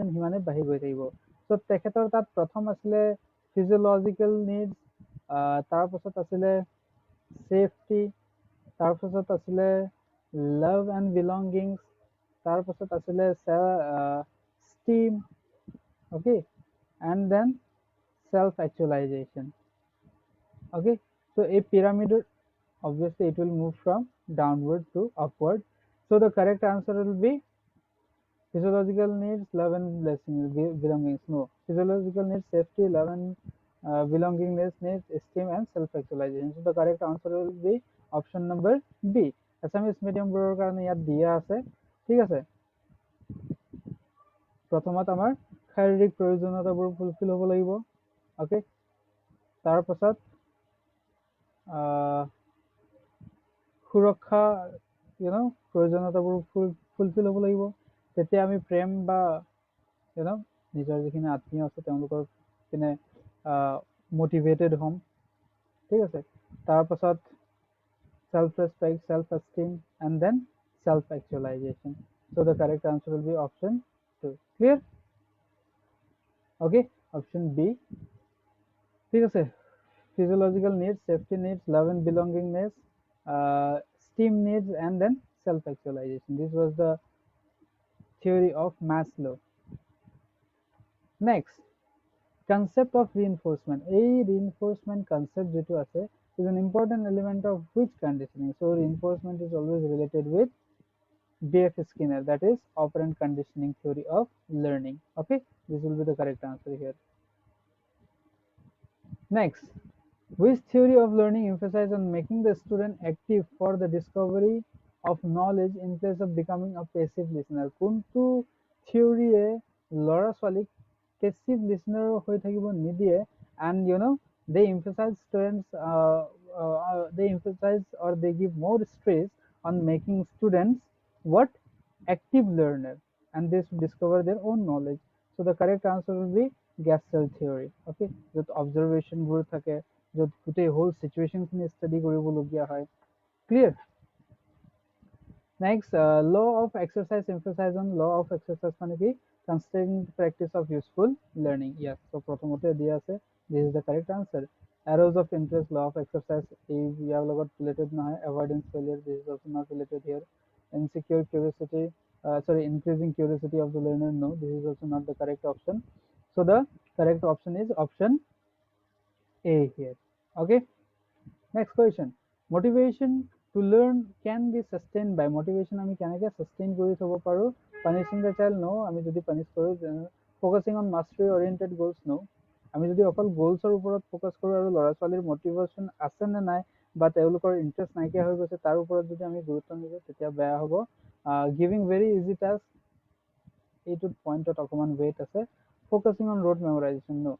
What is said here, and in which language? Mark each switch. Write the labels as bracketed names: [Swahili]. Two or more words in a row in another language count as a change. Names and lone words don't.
[Assamese] সিমানে বাঢ়ি গৈ থাকিব সো তেখেতৰ তাত প্ৰথম আছিলে [English] physiological needs [Assamese] তাৰ পাছত আছিলে সেফটি তাৰ পাছত আছিলে [English] love and [Assamese] বিলংগিংছ তাৰ পাছত আছিলে ষ্টিম [English] okay and then self-actualization okay so a pyramid obviously it will move from downward to upward so the correct answer will be physiological needs love and belongings no physiological needs safety love and belongingness needs esteem and self-actualization so the correct answer will be option number B assamese medium [Assamese] বোৰৰ কাৰণে ইয়াত দিয়া আছে ঠিক আছে প্ৰথমত আমাৰ শাৰীৰিক প্ৰয়োজনীয়তাবোৰ ফুলফিল হ'ব লাগিব okay তাৰ পাছত সুৰক্ষা প্ৰয়োজনীয়তাবোৰ ফুলফিল হ'ব লাগিব তেতিয়া আমি প্ৰেম বা নিজৰ যিখিনি আত্মীয় আছে তেওঁলোকৰ পিনে মোটিভেটেড হ'ম ঠিক আছে তাৰ পাছত [English] self respect self esteem and then self actualization so the correct answer will be option 2 clear okay option B [Assamese] ঠিক আছে [English] physiological needs safety needs love and belongingness esteem needs and then self actualization this was the theory of Maslow next concept of reinforcement a reinforcement concept [Assamese] যেটো আছে [English] is an important element of which conditioning so reinforcement is always related with B.F. Skinner that is operant conditioning theory of learning okay this will be the correct answer here next which theory of learning emphasizes on making the student active for the discovery of knowledge in place of becoming a passive listener [Assamese] কোনটো থিওৰিয়ে ল'ৰা ছোৱালীক [English] passive listener [Assamese] হৈ থাকিব নিদিয়ে [English] and they emphasize they emphasize or they give more stress on making students what active learner and they should discover their own knowledge so the correct answer will be Gestalt theory okay য'ত observation [Assamese] বোৰ থাকে য'ত গোটেই [English] whole situation [Assamese] খিনি study কৰিবলগীয়া হয় [English] clear next law of exercise emphasize on law of exercise [Assamese] মানে কি [English] constant practice of useful learning yes so [Assamese] প্ৰথমতে দিয়া আছে [English] this is the correct answer arrows of interest law of exercise [Assamese] এই ইয়াৰ লগত related নহয় [English] avoidance failure this is also not related here insecure curiosity sorry increasing curiosity of the learner no this is also not the correct option so the correct option is option A here okay Next question. Motivation to learn can be sustained by motivation. [Assamese] আমি কেনেকৈ sustain কৰি থব পাৰো? [English] Punishing the child? No. [Assamese] আমি যদি punish কৰো, [English] focusing on mastery oriented goals? No. [Assamese] আমি যদি অকল গোলছৰ ওপৰত ফ'কাছ কৰোঁ আৰু ল'ৰা ছোৱালীৰ মটিভেশ্যন আছে নে নাই বা তেওঁলোকৰ ইণ্টাৰেষ্ট নাইকিয়া হৈ গৈছে তাৰ ওপৰত যদি আমি গুৰুত্ব নিদিওঁ তেতিয়া বেয়া হ'ব। [English] giving very easy task [Assamese] এইটোত পইণ্টত অকণমান ৱেইট আছে। [English] focusing on rote memorization? নো।